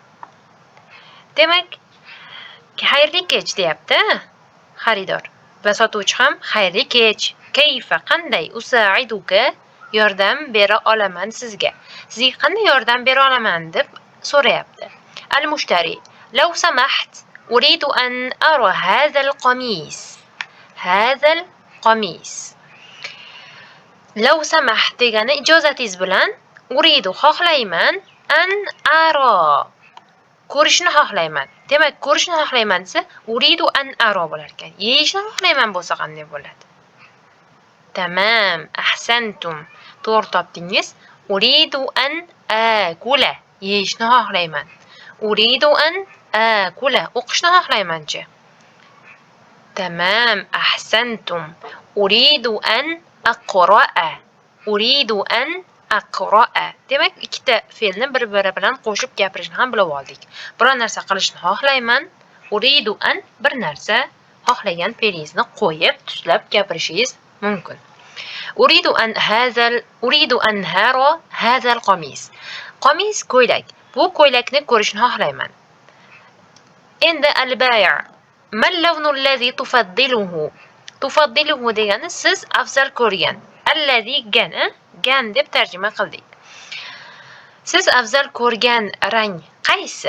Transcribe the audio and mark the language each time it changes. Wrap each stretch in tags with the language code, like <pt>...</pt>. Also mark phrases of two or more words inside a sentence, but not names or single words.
<uz>Demak, xayrli kech deyapti xaridor. Va sotuvchi ham xayrli kech. Kayfa qanday? Usa'iduka yordam bera olaman sizga. Sizga qanday yordam bera olaman deb so'rayapti.</uz> <ar>المشتري، لو سمحت, أريد أن أرى هذا القميص. هذا القميص. لو سمحت</ar> <uz>degani ijozatingiz bilan uridu xohlayman</uz> <ar>أن أرى.</ar> <uz>Ko'rishni xohlayman. Demak, ko'rishni xohlayman desa,</uz> <ar>أريد أن أرى</ar> <uz>bo'lar ekan. Yeyishni xohlayman bo'lsa qanday bo'ladi?</uz> <ar>تمام، أحسنتم.</ar> <uz>To'g'ri topdingiz.</uz> <ar>أريد أن آكل.</ar> <uz>Yeyishni xohlayman.</uz> <ar>أريد أن آكل.</ar> <uz>O'qishni xohlayman-chi.</uz> <ar>Tamam, أحسنتم. أريد أن أقرأ. أريد أن أقرأ.</ar> <uz>Demak, ikkita fe'lni bir-biri bilan qo'shib gapirishni ham bilib oldik. Biror narsa qilishni xohlayman.</uz> <ar>أريد أن</ar> <uz>bir narsa xohlagan fe'lingizni qo'yib, tuslab gapirishingiz mumkin.</uz> <ar>أريد أن أرى هذا القميص.</ar> <uz>Qamis ko'ylak. Bu ko'ylakni ko'rishni xohlayman. Endi al-bai'.</uz> <ar>ما اللون الذي تفضله؟ تفضله</ar> <uz>degani siz afzal ko'rgan. Allazi gan deb tarjima qildik. Siz afzal ko'rgan rang qaysi?</uz>